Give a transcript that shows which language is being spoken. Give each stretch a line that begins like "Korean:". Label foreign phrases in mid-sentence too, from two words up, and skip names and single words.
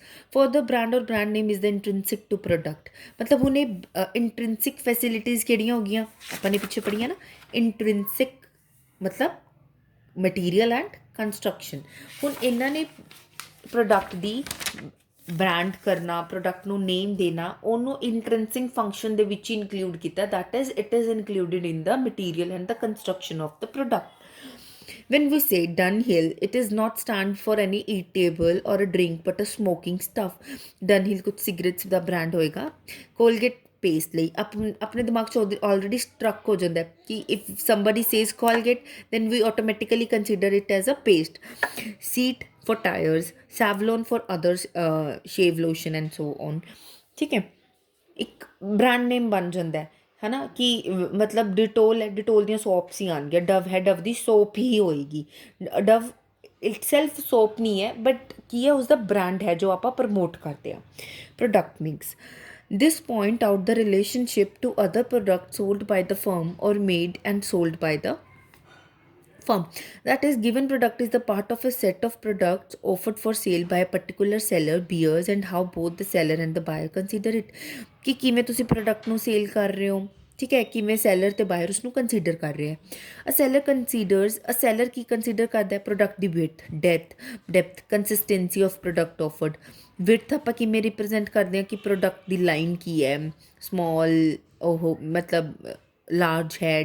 English: for the brand or brand name is the intrinsic to product.
Punjabi: ਮਤਲਬ ਹੁਣ ਇਹ
English: intrinsic facilities
Punjabi: ਕਿਹੜੀਆਂ ਹੋ ਗਈਆਂ ਆਪਾਂ ਨੇ ਪਿੱਛੇ ਪੜ੍ਹੀਆਂ ਨਾ, ਇੰਟ੍ਰਿੰਸਿਕ ਮਤਲਬ
English: material and construction.
Punjabi: ਹੁਣ ਇਹਨਾਂ ਨੇ ਪ੍ਰੋਡਕਟ ਦੀ ਬ੍ਰਾਂਡ ਕਰਨਾ, ਪ੍ਰੋਡਕਟ ਨੂੰ ਨੇਮ ਦੇਣਾ, ਉਹਨੂੰ
English: intrinsic function
Punjabi: ਦੇ ਵਿੱਚ ਇਨਕਲੂਡ ਕੀਤਾ,
English: that is it is included in the material and the construction of the product. When we say Dunhill, it is not stand for any eatable or a drink but a smoking stuff। Dunhill कुछ cigarettes ਦਾ brand ਹੋਏਗਾ। Colgate paste
Punjabi: ਲਈ ਆਪਣੇ ਦਿਮਾਗ 'ਚ
English: already struck
Punjabi: ਹੋ ਜਾਂਦਾ ਕਿ
English: if somebody says Colgate then we automatically consider it as a paste। Seat for tires, Savlon for others, shave lotion and so on।
Punjabi: ਠੀਕ ਹੈ, ਇੱਕ
English: brand name
Punjabi: ਬਣ ਜਾਂਦਾ ਹੈ ਨਾ ਕਿ ਮਤਲਬ ਡਿਟੋਲ ਹੈ, ਡਿਟੋਲ ਦੀਆਂ ਸੋਪਸ ਹੀ ਆਉਣਗੀਆਂ, ਡਵ ਹੈ ਡਵ ਦੀ ਸੋਪ ਹੀ ਹੋਏਗੀ। ਡਵ
English: itself soap
Punjabi: ਨਹੀਂ ਹੈ ਬਟ ਕੀ ਹੈ ਉਸਦਾ ਬ੍ਰਾਂਡ ਹੈ ਜੋ ਆਪਾਂ ਪ੍ਰਮੋਟ ਕਰਦੇ ਹਾਂ।
English: product mix, this point out the relationship to other products sold by the firm or made and sold by the firm। That is, given product is the part of a set of products offered for sale by a particular seller bears and how both the seller and the buyer consider it।
Punjabi: ਕਿ ਕਿਵੇਂ ਤੁਸੀਂ ਪ੍ਰੋਡਕਟ ਨੂੰ ਸੇਲ ਕਰ ਰਹੇ ਹੋ, ਠੀਕ ਹੈ, ਕਿਵੇਂ ਸੈਲਰ ਅਤੇ ਬਾਇਰ ਉਸਨੂੰ ਕੰਸੀਡਰ ਕਰ ਰਹੇ ਹੈ। ਅ ਸੈਲਰ ਕੀ ਕੰਸੀਡਰ ਕਰਦਾ ਹੈ ਪ੍ਰੋਡਕਟ ਦੀ
English: width, depth, consistency of product offered.
Punjabi: ਵਿਡਥ ਆਪਾਂ ਕਿਵੇਂ ਰਿਪਰੈਜ਼ੈਂਟ ਕਰਦੇ ਹਾਂ ਕਿ ਪ੍ਰੋਡਕਟ ਦੀ ਲਾਈਨ ਕੀ ਹੈ, ਸਮੋਲ ਉਹ ਮਤਲਬ ਲਾਰਜ ਹੈ।